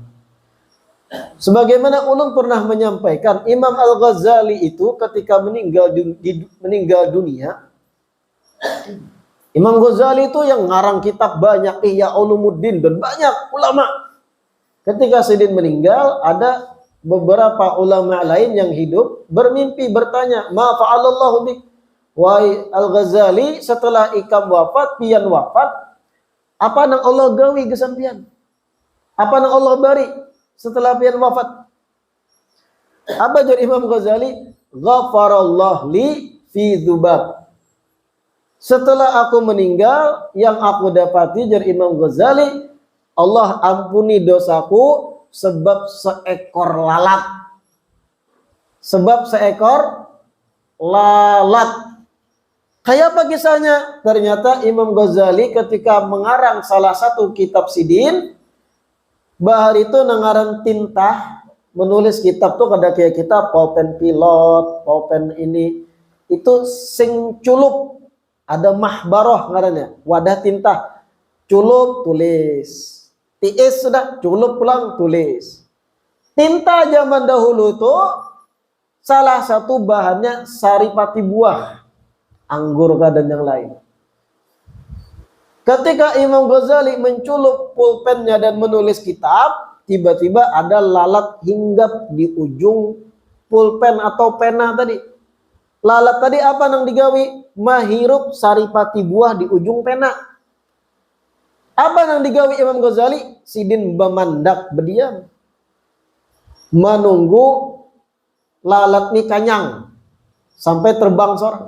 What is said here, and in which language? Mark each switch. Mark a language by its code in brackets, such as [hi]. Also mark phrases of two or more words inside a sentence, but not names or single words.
[bjn] Sebagaimana ulun pernah menyampaikan, Imam Al-Ghazali itu ketika meninggal dunia, Imam Ghazali itu yang ngarang kitab banyak, Ihya Ulumuddin dan banyak ulama. Ketika Sidin meninggal, ada beberapa ulama lain yang hidup bermimpi bertanya, [ar] "ما فعل الله بك?" [bjn] Wahai Al-Ghazali, setelah ikam wafat, pian wafat, apa nang Allah gawi gesan pian? Apa nang Allah bari setelah pian wafat? Apa jadi Imam Ghazali? [ar] غفر الله لي في ذباب. [bjn] Setelah aku meninggal, yang aku dapati jadi Imam Ghazali, Allah ampuni dosaku sebab seekor lalat. Sebab seekor lalat. Kayak apa kisahnya? Ternyata Imam Ghazali ketika mengarang salah satu kitab Sidin, bahar itu nangaran tinta, menulis kitab tuh kada kayak kita pulpen pilot, pulpen ini, itu sing culup, ada mahbaroh ngarannya, wadah tinta, culup tulis, tiis sudah, culup pulang tulis. Tinta zaman dahulu tuh salah satu bahannya saripati buah, anggur dan yang lain. Ketika Imam Ghazali menculup pulpennya dan menulis kitab, tiba-tiba ada lalat hinggap di ujung pulpen atau pena tadi. Lalat tadi apa nang digawi? Mahirup saripati buah di ujung pena. Apa nang digawi Imam Ghazali? Sidin memandak berdiam, menunggu lalat ni kanyang sampai terbang seorang.